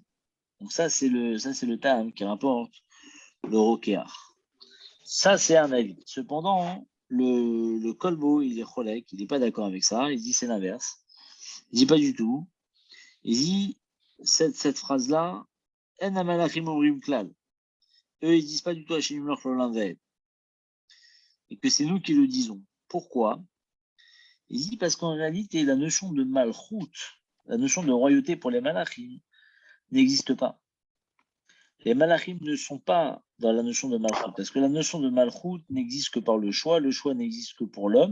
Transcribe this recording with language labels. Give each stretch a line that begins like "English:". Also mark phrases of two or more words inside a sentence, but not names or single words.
French: Donc ça, c'est le tam qui rapporte le rokéar. Ça, c'est un avis. Cependant, le kolbo, il est cholek, il n'est pas d'accord avec ça. Il dit c'est l'inverse. Il dit pas du tout. Il dit cette phrase-là,
Hebrew: אין המלאכים אומרים כלל.
French: Eux, ils disent pas du tout
Hebrew: השם ימלוך לעולם ועד.
French: Et que c'est nous qui le disons. Pourquoi? Il dit parce qu'en réalité, la notion de malchut, la notion de royauté pour les malachim, n'existe pas. Les malachim ne sont pas dans la notion de malchut, parce que la notion de malchut n'existe que par le choix n'existe que pour l'homme.